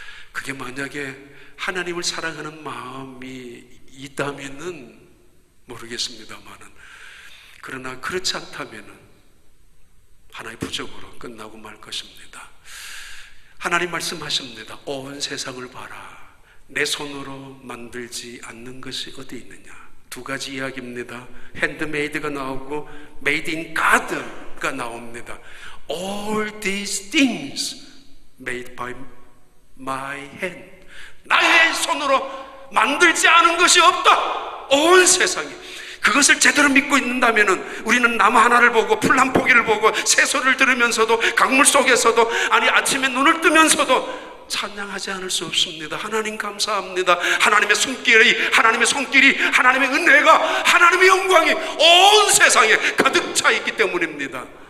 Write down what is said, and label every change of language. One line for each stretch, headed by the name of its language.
Korean: 그게 만약에 하나님을 사랑하는 마음이 있다면은 모르겠습니다만은, 그러나 그렇지 않다면은 하나의 부족으로 끝나고 말 것입니다. 하나님 말씀하십니다. 온 세상을 봐라. 내 손으로 만들지 않는 것이 어디 있느냐. 두 가지 이야기입니다. 핸드메이드가 나오고 메이드 인 가드가 나옵니다.
English: All these things made by my hand.
Korean: 나의 손으로 만들지 않은 것이 없다. 온 세상에. 그것을 제대로 믿고 있는다면 우리는 나무 하나를 보고 풀 한 포기를 보고 새소리를 들으면서도 강물 속에서도, 아니 아침에 눈을 뜨면서도 찬양하지 않을 수 없습니다. 하나님 감사합니다. 하나님의 손길이, 하나님의 은혜가, 하나님의 영광이 온 세상에 가득 차 있기 때문입니다.